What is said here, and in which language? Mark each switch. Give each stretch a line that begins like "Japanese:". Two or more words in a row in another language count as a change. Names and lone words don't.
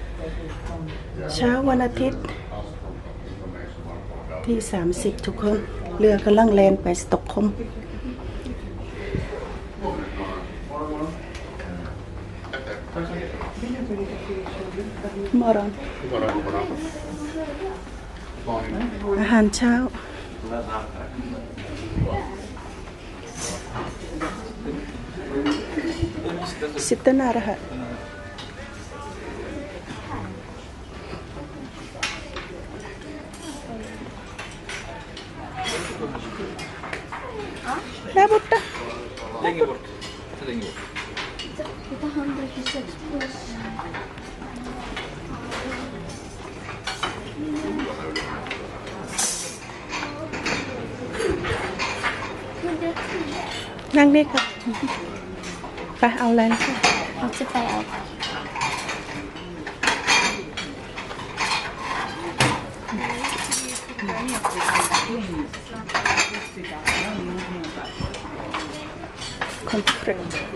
Thai: เช้าวันอาทิตย์ที่30ทุกคนเรือกำลังแล่นไปสต็อกโฮล์มมอรอนอาหารเช้า
Swedish: sitter nära här. Där borta. Längre bort. Så länge bort. Vi tar 126 plus.
Thai: นั่งนี่ค่ะไปเอาอะไรนะคะ เราจะไปเอา คอนเฟรนซ์